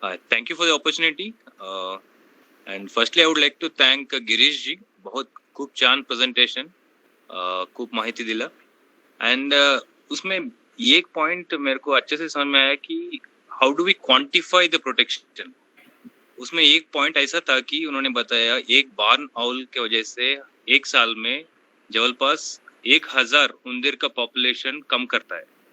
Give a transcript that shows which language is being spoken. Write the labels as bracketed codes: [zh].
[en] Thank you for the opportunity. And firstly, I would like to thank Girish ji. [mr] खूप छान presentation, खूप माहिती दिला. [hi] एंड उसमें ये एक पॉइंट मेरे को अच्छे से समझ में आया कि [en] How do we quantify the protection. [hi] उसमें एक पॉइंट ऐसा था कि उन्होंने बताया एक बार्न आउल के वजह से एक साल में जवलपास 1000 उंदीर का पॉपुलेशन कम करता है.